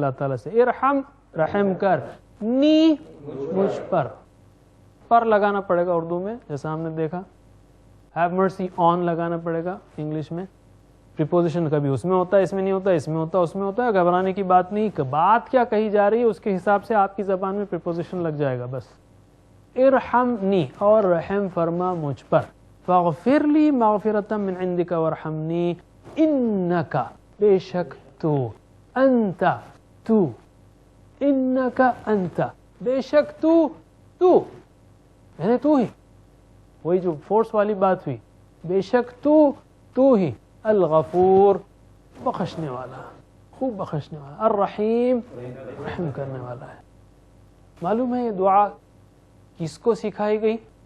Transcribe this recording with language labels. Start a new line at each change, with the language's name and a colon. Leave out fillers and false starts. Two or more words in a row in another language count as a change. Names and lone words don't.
Urdu: اللہ تعالیٰ سے، ارحم رحم کر، نی مجھ پر لگانا پڑے گا اردو میں جیسا ہم نے دیکھا،
English: have mercy on
Urdu: لگانا پڑے گا انگلش میں، پریپوزیشن کبھی اس میں ہوتا ہے، اس میں نہیں ہوتا، اس میں ہوتا ہے، اس میں ہوتا ہے، گھبرانے کی بات نہیں، کہ بات کیا کہی جا رہی ہے اس کے حساب سے آپ کی زبان میں پریپوزیشن لگ جائے گا بس۔ ارحمنی، اور رحم فرما مجھ پر،
Arabic: فاغفر لی مغفرتا من عندک ورحمنی انک،
Urdu: بے شک تو، انت تو،
Arabic: انک انت،
Urdu: بے شک تو یعنی تو ہی، وہی جو فورس والی بات ہوئی، بے شک تو ہی، الغفور بخشنے والا، خوب بخشنے والا، الرحیم رحم کرنے والا ہے۔ معلوم ہے یہ دعا کس کو سکھائی گئی؟